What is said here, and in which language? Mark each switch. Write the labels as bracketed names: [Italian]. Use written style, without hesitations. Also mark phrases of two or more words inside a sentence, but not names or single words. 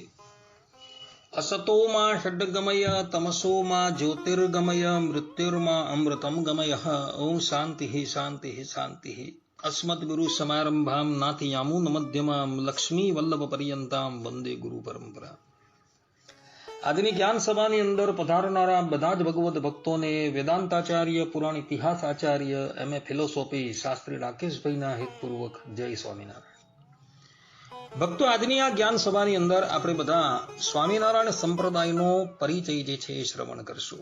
[Sanskrit] असतो मा षड्गमय तमसो मा ज्योतिर्गमय मृत्युर्मा अमृतं गमयः। ओं शान्तिः शान्तिः शान्तिः। अस्मद्गुरुसमारम्भां नाथयामुनमध्यमां लक्ष्मीवल्लभपर्यन्तां वन्दे गुरुपरम्परा। [Gujarati] આજની જ્ઞાન સભાની અંદર પધારનારા બધા જ ભગવદ ભક્તોને વેદાંતાચાર્ય પુરાણ ઇતિહાસ આચાર્ય [English] MA philosophy [Gujarati] શાસ્ત્રી રાકેશભાઈના હિતપૂર્વક જય સ્વામિનારાયણ। ભક્તો, આજની આ જ્ઞાન સભાની અંદર આપણે બધા સ્વામિનારાયણ સંપ્રદાયનો પરિચય જે છે એ શ્રવણ કરશું।